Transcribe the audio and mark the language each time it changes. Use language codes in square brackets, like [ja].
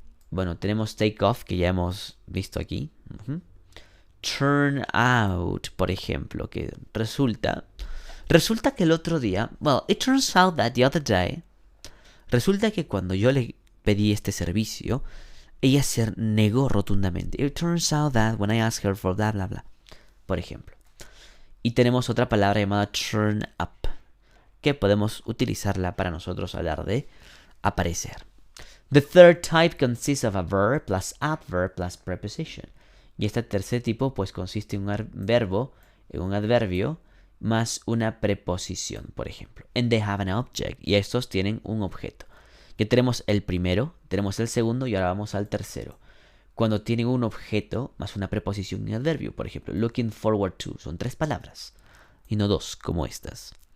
[es] Bueno, tenemos take off, que ya hemos visto aquí. Turn out, por ejemplo, que resulta que el otro día, [en] well, it turns out that the other day, [es] resulta que cuando yo le pedí este servicio, ella se negó rotundamente. [en] It turns out that when I asked her for blah, blah, blah, [es] por ejemplo. Y tenemos otra palabra llamada turn up, que podemos utilizarla para nosotros hablar de aparecer. [en] The third type consists of a verb plus adverb plus preposition. [es] Y este tercer tipo pues consiste en un adverbio más una preposición, por ejemplo. [en] And they have an object. [es] Y estos tienen un objeto. Que tenemos el primero, tenemos el segundo y ahora vamos al tercero. Cuando tienen un objeto más una preposición y un adverbio, por ejemplo, looking forward to, son 3 palabras y no 2 como estas.